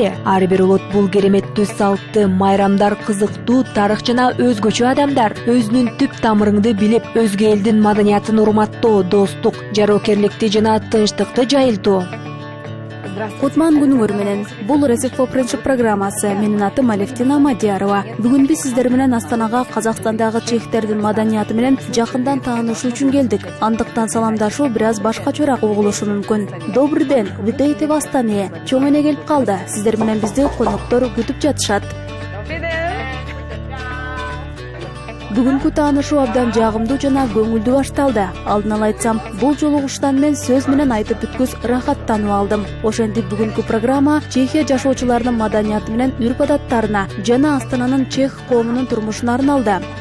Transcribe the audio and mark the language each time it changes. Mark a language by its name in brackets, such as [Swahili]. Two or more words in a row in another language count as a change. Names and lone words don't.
[Kyrgyz] Ар бир улут бул кереметтүү салтты, майрамдар, кызыктуу тарых жана өзгөчө адамдар өзүнүн түп тамырыңды билип, өзгө элдин маданиятын урматтоо, достук, жароокерликти жана тынчтыкты жайылтуу. Кутман күнүңөр менен. Бул Ресифо Принцип программасы. Менин атым Алевтина Мадиярова. Бүгүн биз сиздер менен Астанага Казакстандагы чехтердин маданияты менен жакындан таанышуу үчүн келдик. Андыктан саламдашуу бир аз башкачараак угулушу мүмкүн. [Russian] Добрый день, видейте в Астане. [Kyrgyz] Чоң эне келип калды. Сиздер менен бизди коноктор күтүп жатышат. Бүгүнкү таанышуу абдан жагымдуу жана көңүлдүү башталды. Алдын ала айтсам, бул жолугуштан мен сөз менен айтып бүткүс рахаттануу алдым. Ошентип бүгүнкү программа Чехия жашоочуларынын маданияты менен үрп-адаттарына жана Астананын чех коомунун турмушуна арналды.